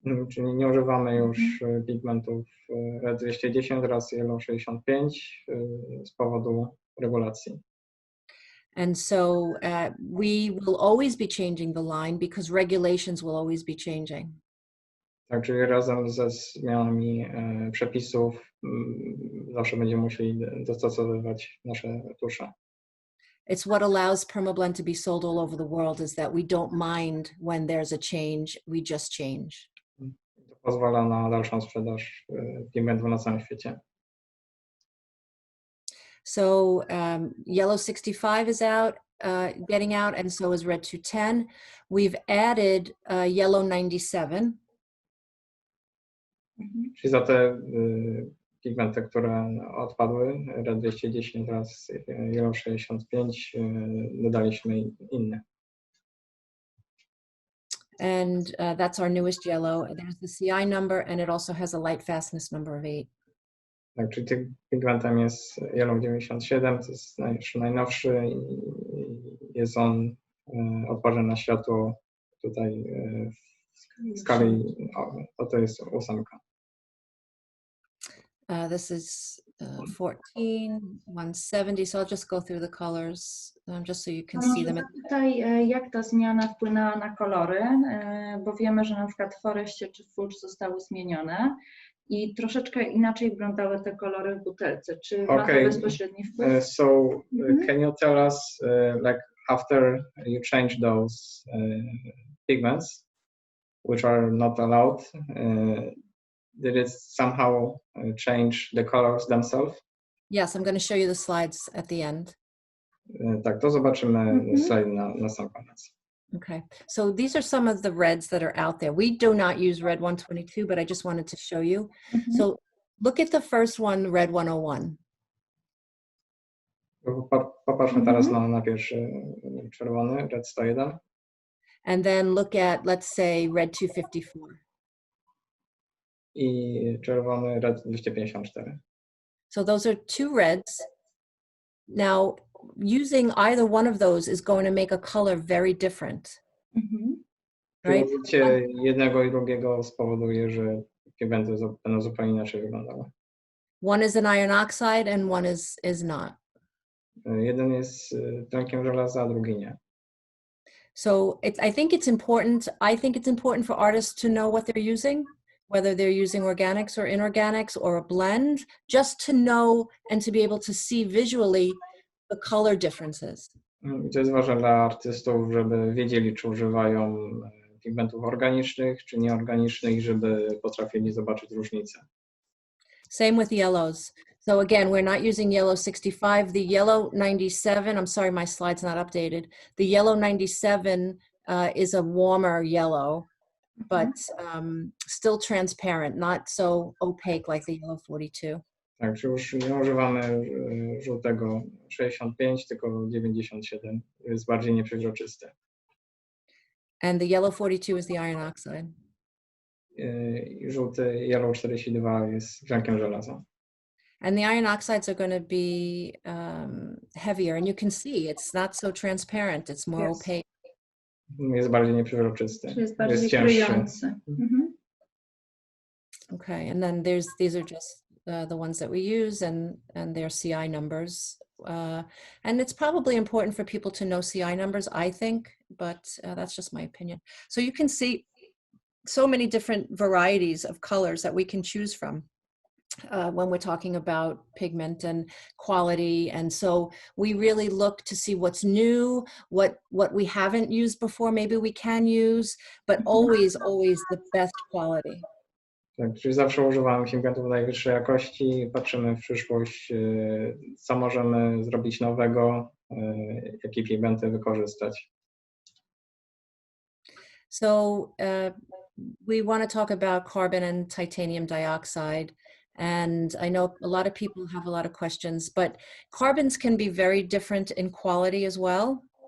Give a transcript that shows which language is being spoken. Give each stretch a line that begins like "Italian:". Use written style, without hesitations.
Polish: Czyli nie używamy już pigmentów red 210 oraz yellow 65 z powodu regulacji.
English: And so we will always be changing the line because regulations will always be changing.
Polish: Tak, czyli razem ze zmianami przepisów zawsze będziemy musieli dostosowywać nasze tusze.
English: It's what allows Perma Blend to be sold all over the world, is that we don't mind when there's a change, we just change.
Polish: To pozwala na dalszą sprzedaż pigmentów na całym świecie.
English: So yellow 65 is out, getting out, and so is red 210. We've added yellow 97.
Polish: Czyli za te pigmenty, które odpadły, red 210 oraz yellow 65, dodaliśmy inne.
English: And that's our newest yellow. There's the CI number, and it also has a light fastness number of 8.
Polish: Tak, czyli tym pigmentem jest Yellow 97, to jest najnowszy i jest on odporny na światło tutaj w skali, to jest 8.
English: This is 14, 170, so I'll just go through the colors just so you can see them.
Polish: Zapytaj, jak ta zmiana wpłynęła na kolory, bo wiemy, że na przykład w Forestie czy w Fuchs zostały zmienione i troszeczkę inaczej wyglądały te kolory w butelce. Czy ma to bezpośredni wpływ?
English: So can you tell us, like after you change those pigments, which are not allowed, did it somehow change the colors themselves? Yes, I'm going to show you the slides at the end.
Polish: Tak, to zobaczymy slajd na sam koniec.
English: Okay, so these are some of the reds that are out there. We do not use red 122, but I just wanted to show you. So look at the first one, red 101.
Polish: Popatrzmy teraz na pierwszy czerwony, red 101.
English: And then look at, let's say, red 254.
Polish: I czerwony red 254.
English: So those are two reds. Now, using either one of those is going to make a color very different. Right?
Polish: Użycie jednego i drugiego spowoduje, że pigmenty będą zupełnie inaczej wyglądały.
English: One is an iron oxide and one is not.
Polish: Jeden jest tlenkiem żelaza, a drugi nie.
English: So I think it's important for artists to know what they're using, whether they're using organics or inorganics or a blend, just to know and to be able to see visually the color differences.
Polish: To jest ważne dla artystów, żeby wiedzieli, czy używają pigmentów organicznych, czy nieorganicznych, żeby potrafili zobaczyć różnicę.
English: Same with yellows. So again, we're not using yellow 65. The yellow 97, I'm sorry, my slide's not updated. The yellow 97 is a warmer yellow, but still transparent, not so opaque like the yellow 42.
Polish: Tak, czy już nie używamy żółtego 65, tylko 97. Jest bardziej nieprzezroczysty.
English: And the yellow 42 is the iron oxide.
Polish: Żółty Yellow 42 jest tlenkiem żelaza.
English: And the iron oxides are going to be heavier, and you can see it's not so transparent, it's more opaque.
Polish: Jest bardziej nieprzezroczysty. Jest bardziej kryjący.
English: Okay, and then these are just the ones that we use, and their CI numbers. And it's probably important for people to know CI numbers, I think, but that's just my opinion. So you can see so many different varieties of colors that we can choose from when we're talking about pigment and quality. And so we really look to see what's new, what we haven't used before, maybe we can use, but always the best quality.
Polish: Tak, czyli zawsze używamy pigmentów najwyższej jakości, patrzymy w przyszłość, co możemy zrobić nowego, jakie pigmenty wykorzystać.
English: So we want to talk about carbon and titanium dioxide. And I know a lot of people have a lot of questions, but carbons can be very different in quality as well.